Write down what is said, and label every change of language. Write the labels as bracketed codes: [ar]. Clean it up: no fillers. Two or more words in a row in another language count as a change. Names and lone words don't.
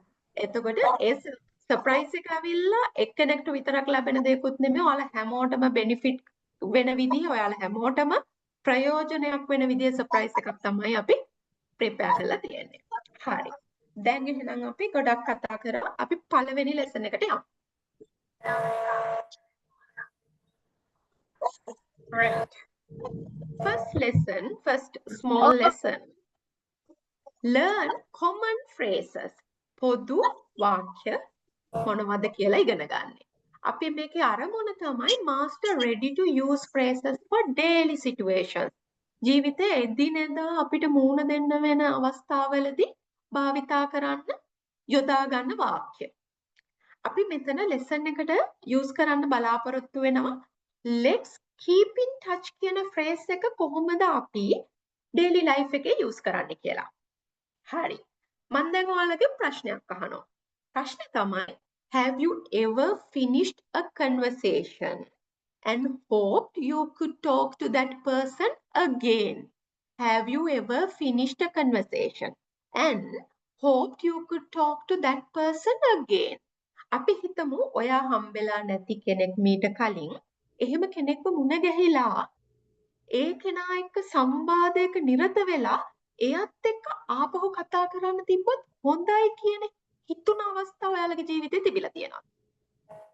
[si] එතකොට ඒ සර්ප්‍රයිස් එක ඇවිල්ලා එක්කෙනෙක්ට විතරක් ලැබෙන දෙයක්වත් නෙමෙයි. ඔයාලා හැමෝටම බෙනිෆිට් වෙන විදිහ, ඔයාලා හැමෝටම ප්‍රයෝජනයක් වෙන විදිහ සර්ප්‍රයිස් එකක් තමයි අපි ප්‍රිපෙයාර් කරලා තියෙන්නේ. හරි. දැන් එහෙනම් අපි ගොඩක් කතා කරලා අපි පළවෙනි ලෙසන් එකට යමු. [en] Right. First small lesson. Learn common phrases. [si] පොදු වාක්‍ය මොනවද කියලා ඉගෙන ගන්න. අපි මේකේ අරමුණ තමයි [en] master ready to use phrases for daily situations. [si] ජීවිතයේ එදිනෙදා අපිට මුහුණ දෙන්න වෙන අවස්ථාවලදී භාවිතා කරන්න යොදා ගන්න වාක්‍ය. අපි මෙතන lesson එකට use කරන්න බලාපොරොත්තු වෙනවා [en] let's keep in touch [si] කියන phrase එක කොහොමද අපි [en] daily life [si] එකේ use කරන්නේ කියලා. හරි. මම දැන් ඔයාලගේ ප්‍රශ්නයක් අහනවා. ප්‍රශ්නේ තමයි [en] have you ever finished a conversation and hoped you could talk to that person again? Have you ever finished a conversation and hoped you could talk to that person again? [si] අපි හිතමු ඔයා හම්බෙලා නැති කෙනෙක් මීට කලින් එහෙම කෙනෙක්ව මුණ ගැහිලා ඒ කෙනා එක්ක සංවාදයක නිරත වෙලා එයත් එක්ක ආපහු කතා කරන්න තිබ්බොත් හොඳයි කියන හිතුන අවස්ථාව ඔයාලගේ ජීවිතේ තිබිලා තියෙනවා.